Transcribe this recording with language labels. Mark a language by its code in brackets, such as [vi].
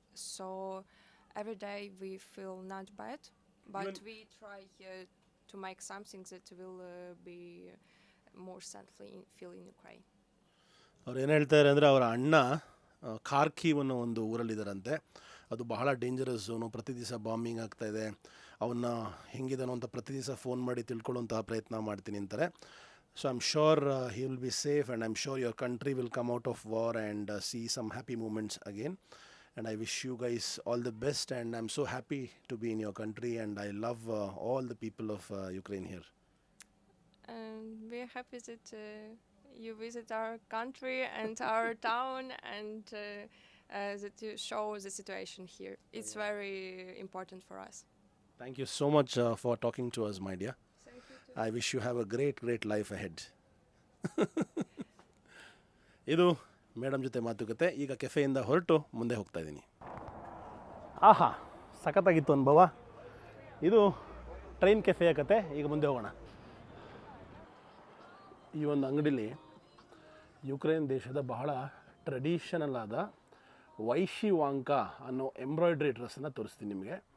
[en] So every day we feel not bad, but we try to make something that will be more safely feel in Ukraine. [kn] ಅವ್ರು ಏನು ಹೇಳ್ತಾರೆ ಅಂದರೆ ಅವರ ಅಣ್ಣ ಖಾರ್ಕಿವ್ ಅನ್ನೋ ಒಂದು ಊರಲ್ಲಿದ್ದಾರಂತೆ. ಅದು ಬಹಳ ಡೇಂಜರಸ್ ಝೋನು, ಪ್ರತಿ ದಿವಸ ಬಾಂಬಿಂಗ್ ಆಗ್ತಾಯಿದೆ. ಅವನ್ನ ಹೆಂಗಿದಾನೋ ಅಂತ ಪ್ರತಿ ದಿವಸ ಫೋನ್ ಮಾಡಿ ತಿಳ್ಕೊಳ್ಳೋಂತಹ ಪ್ರಯತ್ನ ಮಾಡ್ತೀನಿ ಅಂತಾರೆ. [en] So I am sure he will be safe, and I am sure your country will come out of war and see some happy moments again. And I wish you guys all the best, and I am so happy to be in your country, and I love all the people of Ukraine here. And we're happy that you visit our country and our town, and that you show the situation here. It's very important for us. Thank you so much for talking to us, my dear. Thank you too. I wish you have a great, great life ahead. [kn] ಇದು madam ಜೊತೆ ಮಾತುಕತೆ. ಈಗ ಕೆಫೆಯಿಂದ ಹೊರಟು ಮುಂದೆ ಹೋಗ್ತಾ ಇದ್ದೀನಿ. ಆಹಾ, ಸಖತ್ತಾಗಿತ್ತು ಅನುಭವ. ಇದು ಟ್ರೈನ್ ಕೆಫೆಯ ಕತೆ ಈಗ ಮುಂದೆ ಹೋಗೋಣ. ಈ ಒಂದು ಅಂಗಡಿಲಿ ಯುಕ್ರೇನ್ ದೇಶದ ಬಹಳ ಟ್ರೆಡಿಷನಲ್ ಆದ ವೈಶಿವಾಂಕ ಅನ್ನೋ ಎಂಬ್ರಾಯ್ಡ್ರಿ ಡ್ರೆಸ್ಸನ್ನು ತೋರಿಸ್ತೀನಿ ನಿಮಗೆ.